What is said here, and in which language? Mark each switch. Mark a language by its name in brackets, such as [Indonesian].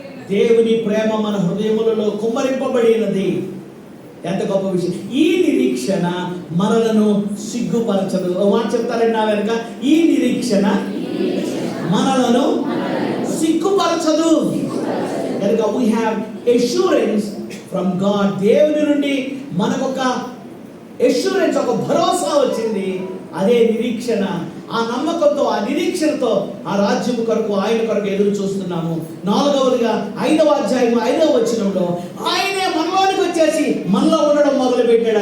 [Telugu] దేవుని ప్రేమ మన హృదయములలో కుమ్మరింపబడి ఉన్నది. ఎంత గొప్ప విషయం! ఈ నిరీక్షణ మనలను సిగ్గుపరచదు. ఓ మాట చెప్తారండి నా వెనక, ఈ నిరీక్షణ మనలను సిగ్గుపరచదు. కనుక [English] we have assurance from God. [Telugu] దేవుని నుండి మనకొక assurance, ఒక భరోసా వచ్చింది. అదే నిరీక్షణ. ఆ నమ్మకంతో, ఆ నిరీక్షణతో ఆ రాజ్యము కొరకు, ఆయన కొరకు ఎదురు చూస్తున్నాము. 4వదిగా 5వ అధ్యాయం 5వ వచనంలో ఆయనే మనలోనికి వచ్చేసి మనలో ఉండడం మొదలు పెట్టాడు.